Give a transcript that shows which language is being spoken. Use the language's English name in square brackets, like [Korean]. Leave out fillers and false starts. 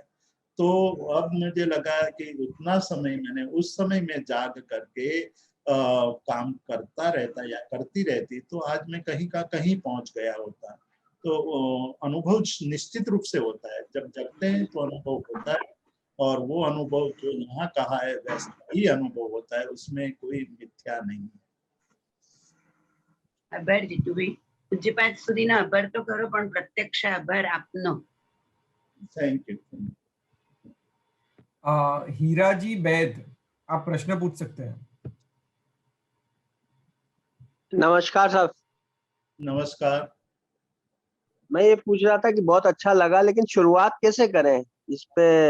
[Hindi] तो अब मुझे लगा कि उतना समय मैंने उस समय में जाग करके काम करता रहता या करती रहती तो आज मैं कहीं का कहीं पहुंच गया होता. तो अनुभव निश्चित रूप से होता है, जब जगते हैं तो अनुभव होता है, और वो अनुभव जो यहाँ कहा है वैसा ही अनुभव होता है, उसमें कोई मिथ्या नहीं है. [Gujarati] આભાર જીતુભાઈ. પૂજ્યપાદ સુધીના આભાર તો કરો, પણ પ્રત્યક્ષ આભાર આપનો. [English] Thank you. [Hindi] हीरा जी बैद, आप प्रश्न पूछ सकते हैं. नमस्कार साहब. नमस्कार. मैं ये पूछ रहा था कि बहुत अच्छा लगा, लेकिन शुरुआत कैसे करें इस पे?